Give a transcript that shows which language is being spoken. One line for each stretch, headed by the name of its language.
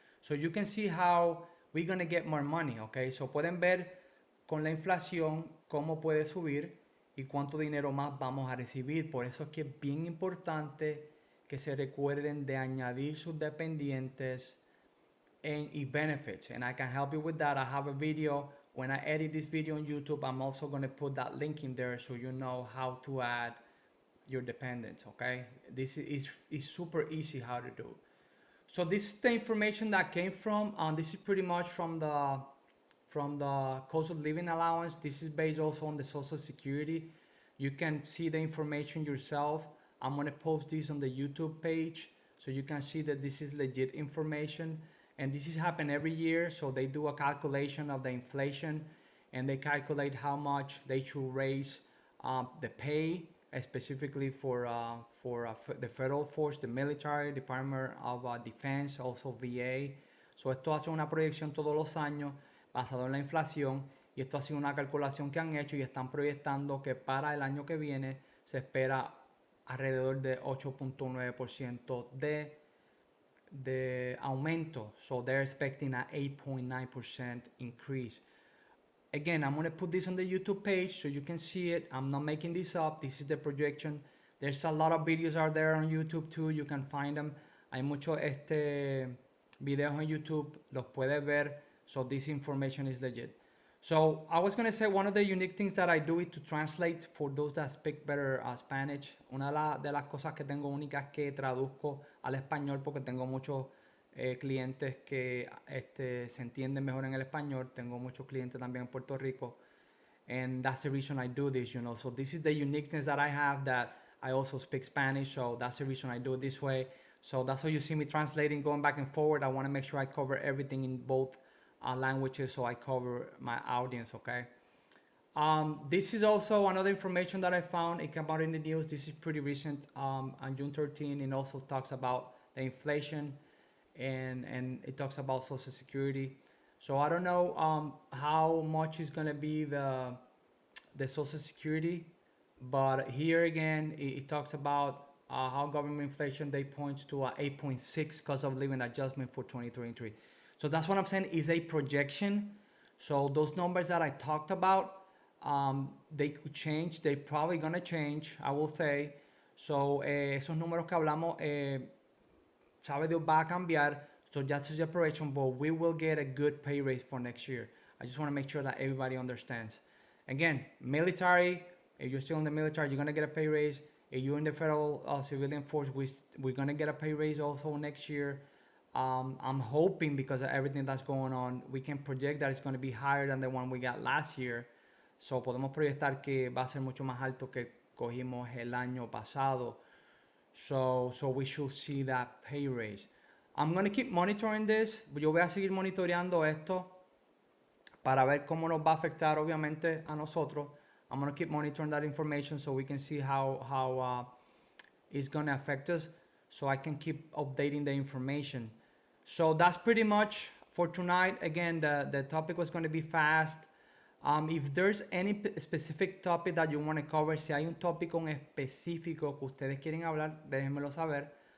English: So you can see how we're going to get more money, okay?
Spanish: So pueden ver con la inflación cómo puede subir y cuánto dinero más vamos a recibir. Por eso es que es bien importante que se recuerden de añadir sus dependientes y benefits.
English: And I can help you with that. I have a video. When I edit this video on YouTube, I'm also going to put that link in there so you know how to add your dependents, okay? This is super easy how to do. So this is the information that came from, this is pretty much from the cost of living allowance. This is based also on the Social Security. You can see the information yourself. I'm gonna post this on the YouTube page so you can see that this is legit information. And this is happen every year, so they do a calculation of the inflation and they calculate how much they should raise the pay, specifically for the federal force, the military, Department of Defense, also VA.
Spanish: So esto hace una proyección todos los años basado en la inflación y esto ha sido una calculación que han hecho y están proyectando que para el año que viene se espera alrededor de 8.9% de aumento.
English: So they're expecting an 8.9% increase. Again, I'm going to put this on the YouTube page so you can see it. I'm not making this up. This is the projection. There's a lot of videos out there on YouTube too. You can find them.
Spanish: Hay muchos videos en YouTube. Los puedes ver.
English: So this information is legit. So I was going to say one of the unique things that I do is to translate for those that speak better Spanish.
Spanish: Una de las cosas que tengo únicas es que traduzco al español porque tengo muchos clientes que se entienden mejor en el español. Tengo muchos clientes también en Puerto Rico.
English: And that's the reason I do this, you know. So this is the uniqueness that I have, that I also speak Spanish. So that's the reason I do it this way. So that's why you see me translating, going back and forward. I want to make sure I cover everything in both languages so I cover my audience, okay? This is also another information that I found. It came out in the news. This is pretty recent, on June 13. It also talks about the inflation and it talks about Social Security. So I don't know how much is gonna be the Social Security, but here again, it talks about how government inflation, they point to a 8.6 cost of living adjustment for 2023. So that's what I'm saying is a projection. So those numbers that I talked about, they could change. They're probably gonna change, I will say.
Spanish: So esos números que hablamos, sabe Dios va a cambiar.
English: So that's just a projection, but we will get a good pay raise for next year. I just want to make sure that everybody understands. Again, military, if you're still in the military, you're gonna get a pay raise. If you're in the federal civilian force, we're gonna get a pay raise also next year. I'm hoping, because of everything that's going on, we can project that it's going to be higher than the one we got last year.
Spanish: So podemos proyectar que va a ser mucho más alto que cogimos el año pasado.
English: So we should see that pay raise. I'm going to keep monitoring this.
Spanish: Yo voy a seguir monitoreando esto para ver cómo nos va a afectar obviamente a nosotros.
English: I'm going to keep monitoring that information so we can see how it's going to affect us, so I can keep updating the information. So that's pretty much for tonight. Again, the topic was going to be fast. If there's any specific topic that you want to cover,
Spanish: si hay un tópico en específico que ustedes quieren hablar, déjenmelo saber.